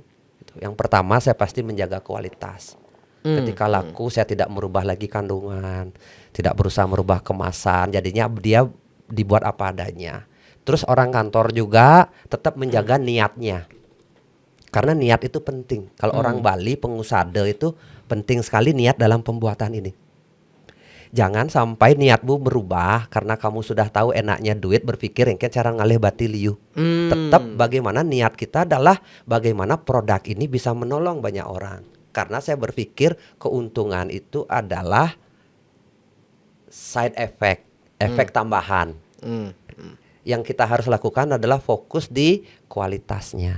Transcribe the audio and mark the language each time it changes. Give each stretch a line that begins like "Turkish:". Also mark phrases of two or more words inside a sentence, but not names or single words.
Indonesian: Yang pertama saya pasti menjaga kualitas. Ketika laku saya tidak merubah lagi kandungan, tidak berusaha merubah kemasan, jadinya dia dibuat apa adanya. Terus orang kantor juga tetap menjaga niatnya. Karena niat itu penting. Kalau orang Bali, pengusaha itu penting sekali niat dalam pembuatan ini. Jangan sampai niatmu berubah karena kamu sudah tahu enaknya duit, berpikir
Balinese: engke cara ngalih batiliu.
Indonesian: Tetap bagaimana niat kita adalah bagaimana produk ini bisa menolong banyak orang. Karena saya berpikir keuntungan itu adalah
English: side effect,
Indonesian: efek tambahan. Yang kita harus lakukan adalah fokus di kualitasnya.